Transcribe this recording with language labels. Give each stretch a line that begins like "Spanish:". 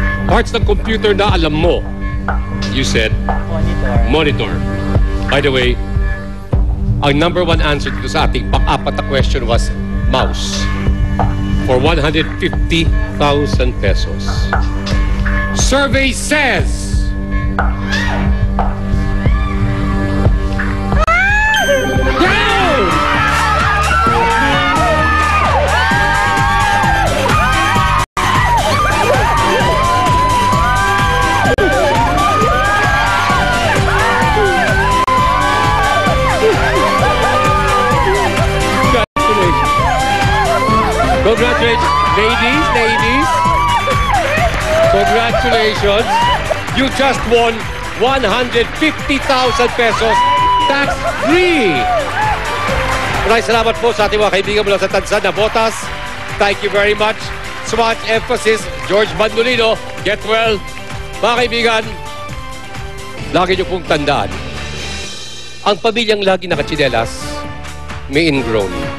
Filipino: Parts ng computer na alam mo.
English: You said, Monitor. monitor. By the way, ang number one answer
Filipino: dito sa ating pang-apat na
English: question was mouse. For 150,000 pesos. Survey says, down! Congratulations. Ladies. Congratulations. You just won 150,000 pesos tax-free.
Filipino: Maraming salamat po sa ating mga kaibigan mula sa Tansan na Botas.
English: Thank you very much. So much emphasis, George Bandolino. Get well.
Filipino: Mga kaibigan, lagi niyo pong tandaan, ang pamilyang lagi nakatsinelas, may ingrown.